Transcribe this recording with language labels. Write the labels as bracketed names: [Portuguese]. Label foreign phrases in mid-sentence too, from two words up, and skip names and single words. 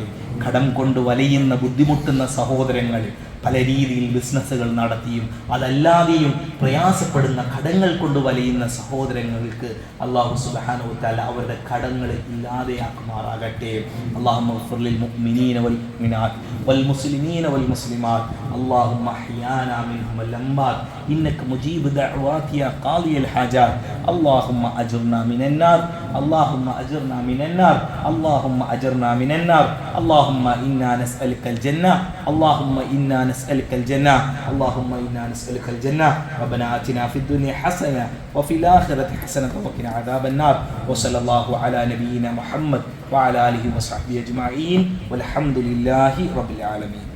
[Malayalam] കടം കൊണ്ട് വലയുന്ന ബുദ്ധിമുട്ടുന്ന സഹോദരങ്ങൾ, പല രീതിയിൽ ബിസിനസ്സുകൾ നടത്തിയും അതല്ലാതെയും പ്രയാസപ്പെടുന്ന കടങ്ങൾ കൊണ്ട് വലയുന്ന സഹോദരങ്ങൾക്ക് [Arabic] الله سبحانه وتعالى [Malayalam] അവരുടെ കടങ്ങൾ ഇല്ലാതെയാക്കുമാറാകട്ടെ. [Arabic] اللهم اغفر للمؤمنين والمؤمنات والمسلمين والمسلمات اللهم أحيانا منهم والأموات إنك مجيب الدعوات يا قاضي الحاجات اللهم أجرنا من النار اللهم أجرنا من النار اللهم أجرنا من النار اللهم إنا نسألك الجنة اللهم إنا نسألك الجنة اللهم إنا نسألك الجنة ربنا آتنا في الدنيا حسنة وفي الآخرة حسنة وقنا عذاب النار وصلى الله على نبينا محمد وعلى آله وصحبه أجمعين والحمد لله رب العالمين.